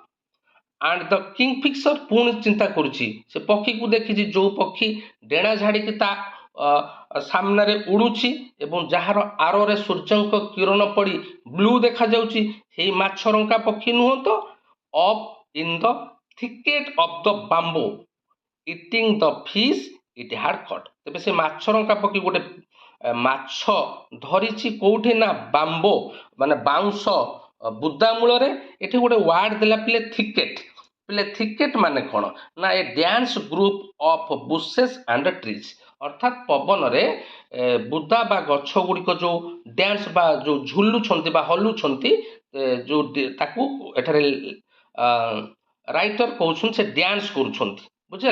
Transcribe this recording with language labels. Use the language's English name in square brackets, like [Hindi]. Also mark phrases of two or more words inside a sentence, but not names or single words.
[English] and the kingfisher, [Odia] ପୁଣି ଚିନ୍ତା କରୁଛି, ସେ ପକ୍ଷୀକୁ ଦେଖିଛି, ଯୋଉ ପକ୍ଷୀ ଡେଣା ଝାଡ଼ିକି ତା ସାମ୍ନାରେ ଉଡ଼ୁଛି ଏବଂ ଯାହାର ଆରରେ ସୂର୍ଯ୍ୟଙ୍କ କିରଣ ପଡ଼ି ବ୍ଲୁ ଦେଖାଯାଉଛି, ସେଇ ମାଛରଙ୍କା ପକ୍ଷୀ ନୁହଁ ତ? [English] up in the thicket of the bamboo eating the fish it had caught। [Odia] ତେବେ ସେ ମାଛରଙ୍କା ପକ୍ଷୀ ଗୋଟେ ମାଛ ଧରିଛି କୋଉଠି ନା ବାମ୍ବୋ ମାନେ ବାଉଁଶ ବୁଦା ମୂଳରେ। ଏଠି ଗୋଟେ ୱାର୍ଡ ଦେଲା [English] pile thicket. pile thicket [Odia] ମାନେ କ'ଣ ନା [English] a dance group of bushes and trees, [Odia] ଅର୍ଥାତ୍ ପବନରେ ବୁଦା ବା ଗଛ ଗୁଡ଼ିକ ଯୋଉ ଡ୍ୟାନ୍ସ ବା ଯୋଉ ଝୁଲୁଛନ୍ତି ବା ହଲୁଛନ୍ତି, ଯୋଉ ତାକୁ ଏଠାରେ ରାଇଟର କହୁଛନ୍ତି ସେ ଡ୍ୟାନ୍ସ କରୁଛନ୍ତି, ବୁଝିଲା?